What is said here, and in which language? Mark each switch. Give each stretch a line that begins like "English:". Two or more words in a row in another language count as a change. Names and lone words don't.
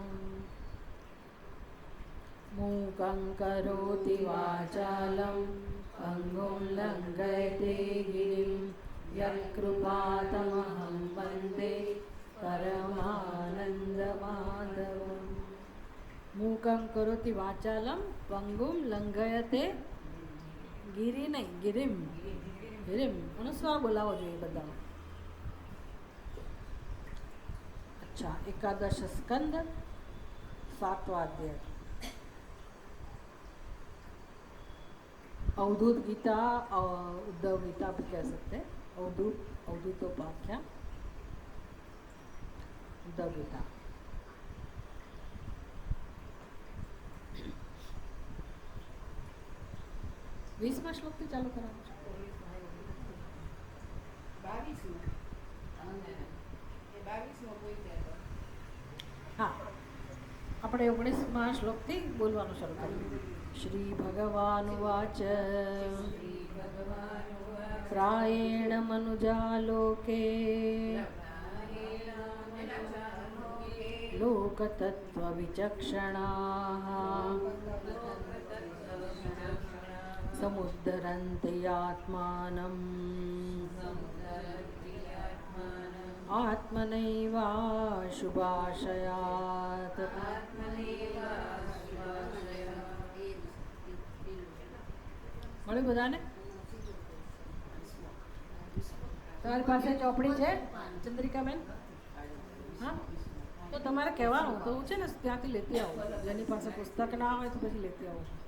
Sanskrit: मूकं करोति वाचालं पङ्गुं लङ्घयते गिरिं यत्कृपातमहं वन्दे परमानन्दमाधवम्। मूकं करोति वाचालं पंगुम लंघयते गिरी नहीं गिरिम गिरिम
Gujarati: અનુસ્વાર બોલાવો જોઈએ બધા।
Hindi: अच्छा एकादश स्कंद 7वां अध्याय अवधूत गीता उद्धव गीता भी कह सकते हैं। अवधूतोपाख्या उद्धव गीता।
Gujarati: 20માં શ્લોકથી ચાલુ કરાવું છું। 22 હા આપણે 19માં શ્લોકથી બોલવાનું શરૂ કરીએ।
Sanskrit: શ્રી ભગવાન ઉવાચ પ્રાયેણ મનુજાલોકે लोकतत्त्वविचक्षणाः समुद्धरन्ति आत्मानम् आत्मनैवाशुभाशयात्।
Gujarati: મળ્યું બધાને? તમારી પાસે ચોપડી છે ચંદ્રિકાબેન? હા તો તમારે કહેવાનું તો છે ને ત્યાંથી લેતી આવો, જેની પાસે પુસ્તક ના હોય તો પછી લેતી આવો।